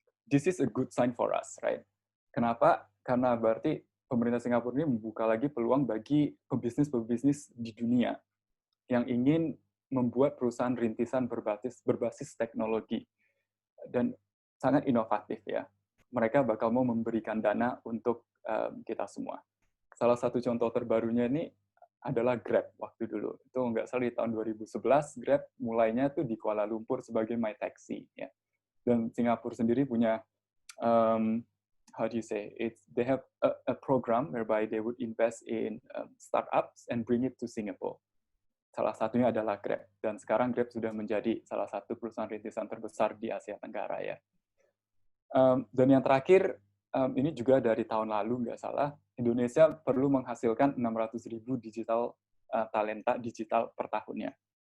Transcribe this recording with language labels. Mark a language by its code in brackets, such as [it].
[en] This is a good sign for us, right? [id] Kenapa? Karena berarti pemerintah Singapura ini membuka lagi peluang bagi pebisnis di dunia yang ingin membuat perusahaan rintisan berbasis teknologi dan sangat inovatif ya. Mereka bakal mau memberikan dana untuk kita semua. Salah satu contoh terbarunya ini adalah Grab waktu dulu. Itu nggak salah di tahun 2011, Grab mulainya tuh di Kuala Lumpur sebagai My Taxi. Ya. Dan Singapura sendiri punya, [en] how do you say, they have a program whereby they would invest in startups and bring it to Singapore. [id] Salah satunya adalah Grab. Dan sekarang Grab sudah menjadi salah satu perusahaan rintisan terbesar di Asia Tenggara. Ya. Dan yang terakhir, ini juga dari tahun lalu, nggak salah, Indonesia perlu menghasilkan 600.000 digital talenta digital per tahunnya.